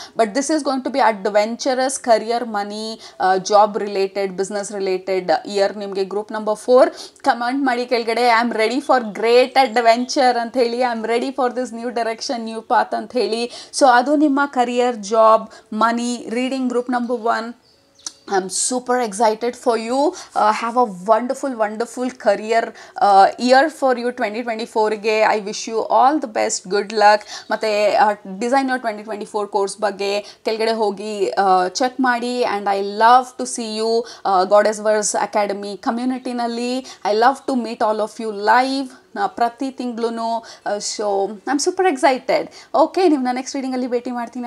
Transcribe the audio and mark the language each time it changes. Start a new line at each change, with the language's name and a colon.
English: But this is going to be adventurous career, money, job related, business related year ನಿಮಗೆ group number 4.
Kannada: Comment ಮಾಡಿ ಕೆಳಗಡೆ
English: I am ready for great adventure
Kannada: ಅಂತ ಹೇಳಿ,
English: I am ready for this new direction, new path
Kannada: ಅಂತ ಹೇಳಿ. So ಅದು ನಿಮ್ಮ career, job, money, reading group number 1.
English: I'm super excited for you. Have a wonderful career year for you 2024 ಗೆ. I wish you all the best, good luck.
Kannada: ಮತ್ತು designer 2024 course ಬಗ್ಗೆ ಕೆಳಗಡೆ ಹೋಗಿ check ಮಾಡಿ.
English: And I love to see you Goddess Verse Academy ಕಮ್ಯುನಿಟಿನಲ್ಲಿ. I love to meet all of you live
Kannada: ಪ್ರತಿ ತಿಂಗಳು.
English: So I am super excited.
Kannada: Okay, ನಿಮ್ಮನ್ನ next ರೀಡಿಂಗಲ್ಲಿ ಭೇಟಿ ಮಾಡ್ತೀನಿ.